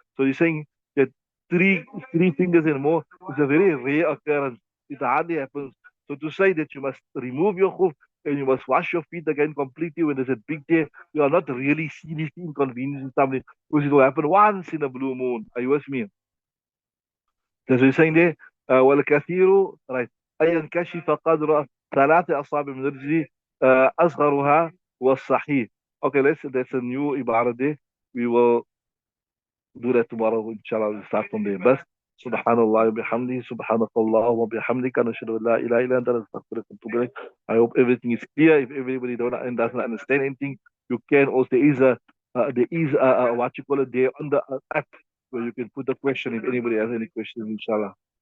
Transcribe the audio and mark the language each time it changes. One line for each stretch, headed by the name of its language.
English: So you're saying that three three fingers and more is a very rare occurrence. It hardly happens. So to say that you must remove your khuf and you must wash your feet again completely when there's a big day, you are not really seriously inconveniencing something because it will happen once in a blue moon. Are you with me? That's what you're saying there.
Arabic: والكثير right. أن ينكشف قدر 3 أصابع من رجلي أصغرها والصحيح.
English: Okay, that's a new ibarah there. We will do that tomorrow, inshallah. We'll start from there.
Arabic: بس سبحان الله وبحمده سبحانك اللهم وبحمدك نشهد أن لا إله إلا أنت نستغفرك ونتوب إليك.
English: I hope everything is clear. If everybody doesn't understand anything, you can also there is what you call it there on the app where you can put the question if anybody has any questions, inshallah.